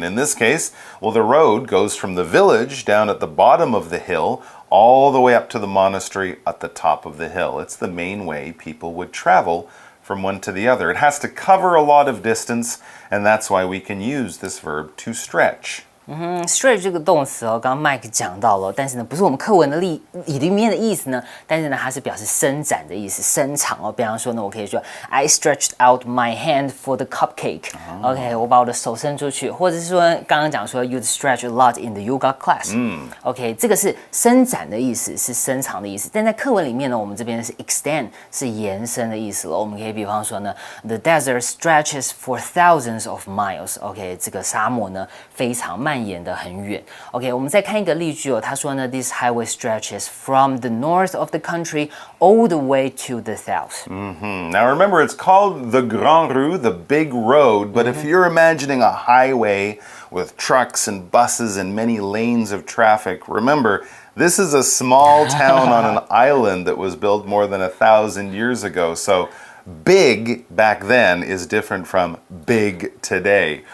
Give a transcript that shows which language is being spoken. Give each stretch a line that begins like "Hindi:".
English: And in this case, well, the road goes from the village down at the bottom of the hill all the way up to the monastery at the top of the hill. It's the main way people would travel from one to the other. It has to cover a lot of distance, and that's why we can use this verb to stretch.
Chinese: Stretch 这个动词哦，刚刚 Mike 讲到了，但是呢，不是我们课文的里面的意思呢，但是呢，它是表示伸展的意思，伸长哦。比方说呢，我可以说
English: I stretched out my hand for the cupcake。
Chinese: OK， 我把我的手伸出去，或者是说刚刚讲说
English: you stretch a lot in the yoga class。
Chinese: OK， 这个是伸展的意思，是伸长的意思。但在课文里面呢，我们这边是 extend， 是延伸的意思了。我们可以比方说呢 ，
English: the desert stretches for thousands of miles。
Chinese: OK， 这个沙漠呢非常蔓延得很远。
English: OK，
Chinese: 我们再看一个例句哦，他说呢
English: ，this highway stretches from the north of the country all the way to the south. Now remember, it's called the Grand Rue, the big road, but if you're imagining a highway with trucks and buses and many lanes of traffic, remember, this is a small town on an island that was built more than 1,000 years ago, so big back then is different from big today.